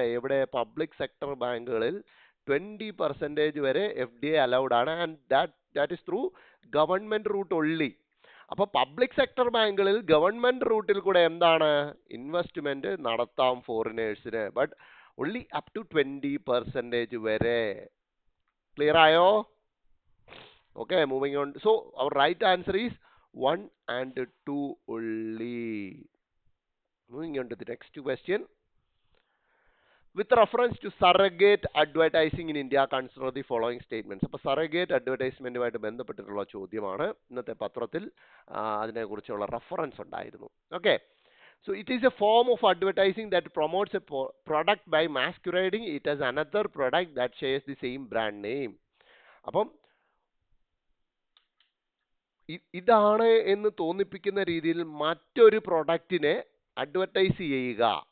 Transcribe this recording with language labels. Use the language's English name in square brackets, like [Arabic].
[Malayalam] ഇവിടെ public sector ബാങ്കുകളിൽ 20% വരെ FDI അലൗഡ് ആണ്. [English] And that is through government route only. [Malayalam] അപ്പൊ പബ്ലിക് സെക്ടർ ബാങ്കുകളിൽ ഗവൺമെന്റ് റൂട്ടിൽ കൂടെ എന്താണ് ഇൻവെസ്റ്റ്മെന്റ് നടത്താം ഫോറിനേഴ്സിന്, [English] but only up to [Malayalam] 20% വരെ. ക്ലിയർ ആയോ? [English] Okay, moving on. So our right answer is 1 and 2 only. Moving on to the next question. With reference to surrogate advertising in India, consider the following statements. [Malayalam] അപ്പോൾ surrogate advertisement-ഉമായിട്ട് ബന്ധപ്പെട്ടിട്ടുള്ള ചോദ്യമാണ് ഇന്നത്തെ പത്രത്തിൽ. അതിനെക്കുറിച്ചുള്ള reference ഉണ്ടായിരുന്നു. [English] Okay. So it is a form of advertising that promotes a product by masquerading it as another product that shares the same brand name. [Malayalam] അപ്പം ഇതാണ് എന്ന് തോന്നിപ്പിക്കുന്ന രീതിയിൽ മറ്റൊരു പ്രൊഡക്റ്റിനെ അഡ്വർടൈസ് ചെയ്യുക.